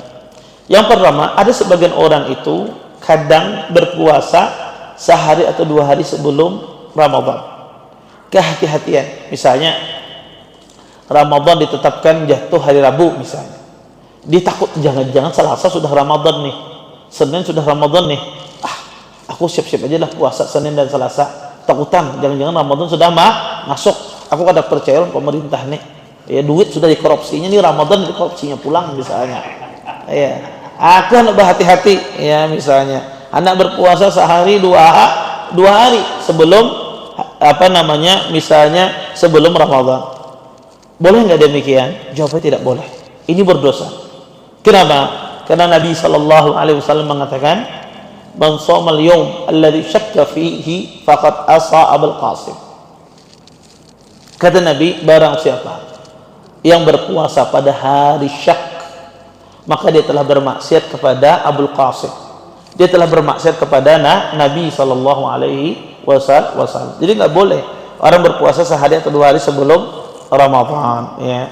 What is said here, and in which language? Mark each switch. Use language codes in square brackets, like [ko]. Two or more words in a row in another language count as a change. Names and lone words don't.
[id] Yang pertama, ada sebagian orang itu kadang berpuasa sehari atau 2 hari sebelum Ramadan. Kehati-hatian. Misalnya Ramadan ditetapkan jatuh hari Rabu misalnya. Dia takut jangan-jangan Selasa sudah Ramadan nih, Senin sudah Ramadan nih. Aku siap-siap aja lah puasa Senin dan Selasa. Takutan jangan-jangan Ramadan sudah masuk. Aku kada percaya pemerintah nih. Ya, duit sudah dikorupsinya nih, Ramadan dikorupsinya pulang misalnya. Ya, aku hendak berhati-hati ya, misalnya anak berpuasa sehari 2 hari sebelum misalnya sebelum Ramadan. Boleh nggak demikian? Jawabnya tidak boleh. Ini berdosa. Kenapa? Karena Nabi SAW mengatakan, [ar] "من صام اليوم الذي يشك فيه فقد عصى أبا القاسم." [id] Kata Nabi, barang siapa yang berpuasa pada hari syak, maka dia telah bermaksiat kepada Abul Qasim. Dia telah bermaksiat kepada Nabi SAW. Jadi nggak boleh orang berpuasa sehari atau 2 hari sebelum Ramadan, ya.